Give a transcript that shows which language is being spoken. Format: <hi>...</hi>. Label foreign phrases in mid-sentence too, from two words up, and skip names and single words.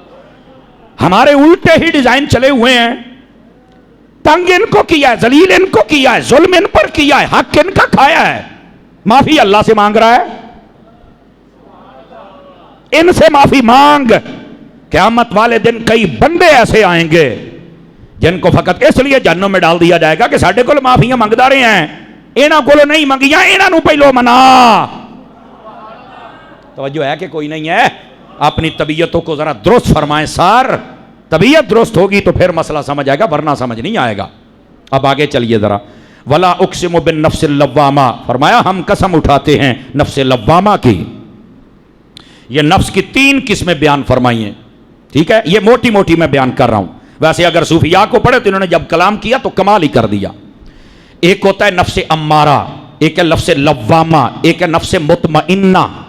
<ur>ہمارے الٹے ہی ڈیزائن چلے ہوئے ہیں، تنگ ان کو کیا ہے، ذلیل ان کو کیا ہے، ظلم ان پر کیا ہے، حق ان کا کھایا ہے، معافی اللہ سے مانگ رہا ہے۔ ان سے معافی مانگ۔ قیامت والے دن کئی بندے ایسے آئیں گے جن کو فقط اس لیے جہنم میں ڈال دیا جائے گا کہ</ur> <pa>ساڈے کول معافیاں منگدا رہے ہیں، انہاں کولوں نہیں منگیاں، انہاں نوں پہلو منا۔</pa> <ur>توجہ ہے کہ کوئی نہیں ہے؟ اپنی طبیعتوں کو ذرا درست فرمائیں سار، طبیعت درست ہوگی تو پھر مسئلہ سمجھ آئے گا، ورنہ سمجھ نہیں آئے گا۔ اب آگے چلیے ذرا،</ur> <ar>ولا اقسم بالنفس اللوامہ،</ar> <ur>فرمایا ہم قسم اٹھاتے ہیں نفس لوامہ کی۔ یہ نفس کی 3 قسمیں بیان فرمائی ہیں، ٹھیک ہے؟ یہ موٹی موٹی میں بیان کر رہا ہوں، ویسے اگر صوفیاء کو پڑھے تو انہوں نے جب کلام کیا تو کمال ہی کر دیا۔ ایک ہوتا ہے نفس امارہ، ایک ہے نفس لوامہ، ایک ہے نفس مطمئنہ۔</ur>